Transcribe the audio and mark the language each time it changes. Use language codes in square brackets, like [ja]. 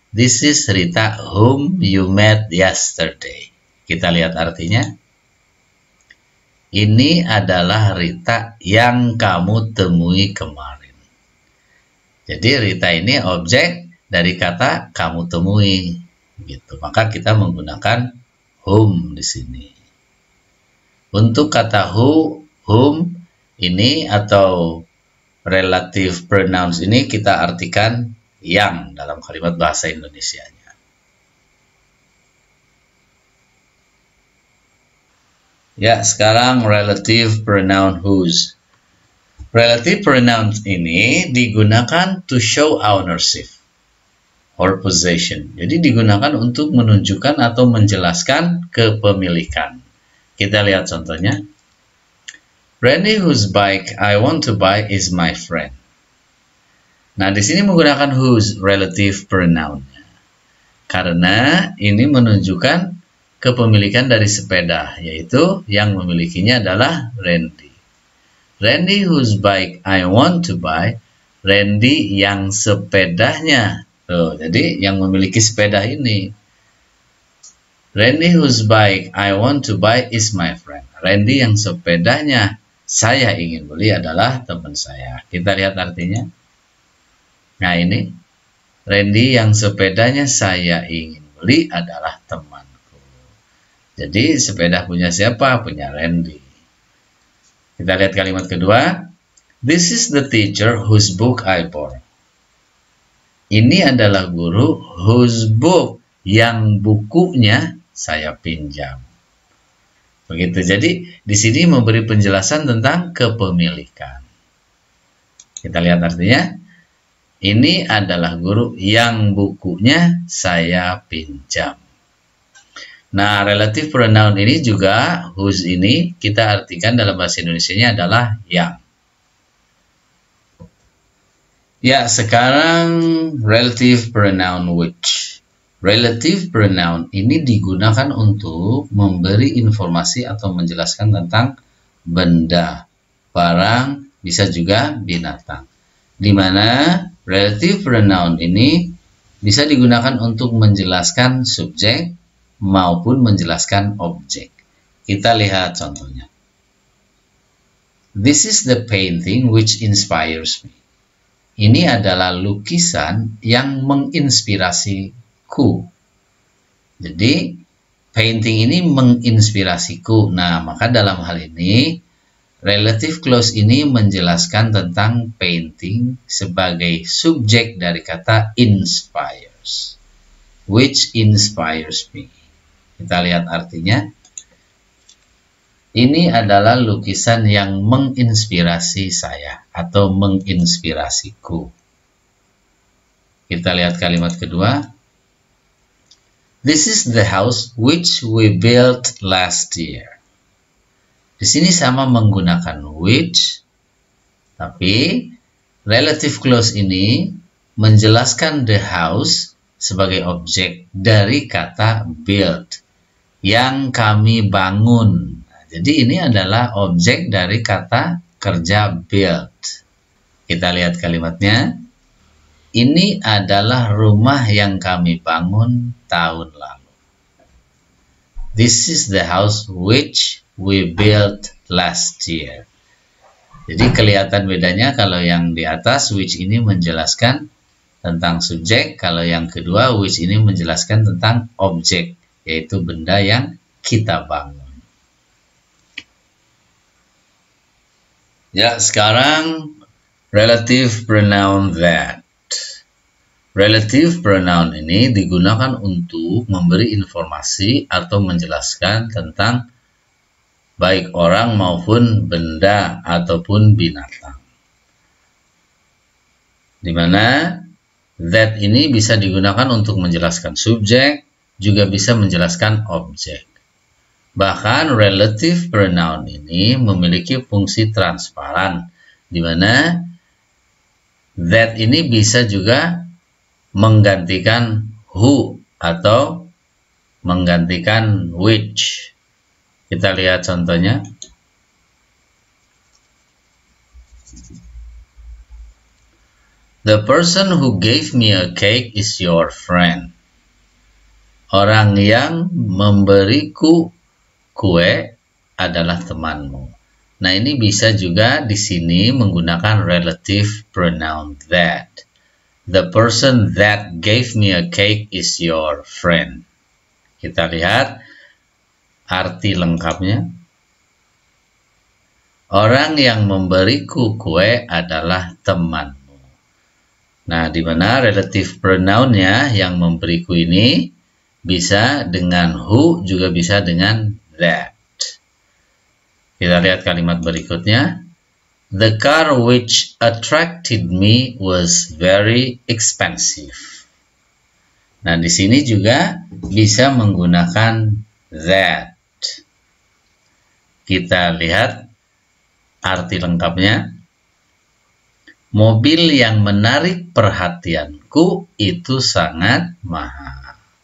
[en] This is Rita whom you met yesterday. [id] Kita lihat artinya. Ini adalah Rita yang kamu temui kemarin. Jadi Rita ini objek dari kata kamu temui. Gitu. Maka kita menggunakan whom di sini. Untuk kata whom ini atau relative pronouns ini kita artikan yang dalam kalimat bahasa Indonesianya. Ya, sekarang relative pronoun whose. Relative pronouns ini digunakan [en] to show ownership or possession. [id] Jadi digunakan untuk menunjukkan atau menjelaskan kepemilikan. Kita lihat contohnya. [en] Randy whose bike I want to buy is my friend. [id] Nah, di sini menggunakan whose relative pronoun. Karena ini menunjukkan kepemilikan dari sepeda, yaitu yang memilikinya adalah Randy. [en] Randy whose bike I want to buy, Randy [id] yang sepedanya. Tuh, jadi yang memiliki sepeda ini. [en] Randy whose bike I want to buy is my friend. [id] Randy yang sepedanya saya ingin beli adalah teman saya. Kita lihat artinya. Nah ini, Randy yang sepedanya saya ingin beli adalah temanku. Jadi sepeda punya siapa? Punya Randy. Kita lihat kalimat kedua. [en] This is the teacher whose book I borrowed. [id] Ini adalah guru [en] whose book [id] yang bukunya saya pinjam. Begitu. Jadi di sini memberi penjelasan tentang kepemilikan. Kita lihat artinya. Ini adalah guru yang bukunya saya pinjam. Nah, relative pronoun ini juga whose ini kita artikan dalam bahasa Indonesianya adalah yang. Ya, sekarang relative pronoun which. Relative pronoun ini digunakan untuk memberi informasi atau menjelaskan tentang benda, barang, bisa juga binatang. Di mana relative pronoun ini bisa digunakan untuk menjelaskan subjek maupun menjelaskan objek. Kita lihat contohnya. [en] This is the painting which inspires me. [id] Ini adalah lukisan yang menginspirasiku. Jadi, painting ini menginspirasiku. Nah, maka dalam hal ini, relative clause ini menjelaskan tentang painting sebagai subjek dari kata inspires. [en] Which inspires me. [id] Kita lihat artinya. Ini adalah lukisan yang menginspirasi saya atau menginspirasiku. Kita lihat kalimat kedua. [en] This is the house which we built last year. [id] Di sini sama menggunakan which, tapi relative clause ini menjelaskan [en] the house [id] sebagai objek dari kata build, yang kami bangun. Jadi ini adalah objek dari kata kerja build. Kita lihat kalimatnya. Ini adalah rumah yang kami bangun tahun lalu. [en] This is the house which we built last year. [id] Jadi kelihatan bedanya kalau yang di atas which ini menjelaskan tentang subjek, kalau yang kedua which ini menjelaskan tentang objek, yaitu benda yang kita bangun. Ya, sekarang relative pronoun that. Relative pronoun ini digunakan untuk memberi informasi atau menjelaskan tentang baik orang maupun benda ataupun binatang. Di mana that ini bisa digunakan untuk menjelaskan subjek, juga bisa menjelaskan objek. Bahkan relative pronoun ini memiliki fungsi transparan, di mana that ini bisa juga menggantikan who atau menggantikan which. Kita lihat contohnya. [en] The person who gave me a cake is your friend. [id] Orang yang memberiku kue adalah temanmu. Nah, ini bisa juga di sini menggunakan relative pronoun that. [en] The person that gave me a cake is your friend. [id] Kita lihat arti lengkapnya. Orang yang memberiku kue adalah temanmu. Nah, di mana relative pronoun-nya yang memberiku ini bisa dengan who, juga bisa dengan that. Kita lihat kalimat berikutnya. [en] The car which attracted me was very expensive. [id] Nah, di sini juga bisa menggunakan that. Kita lihat arti lengkapnya. Mobil yang menarik perhatianku itu sangat mahal.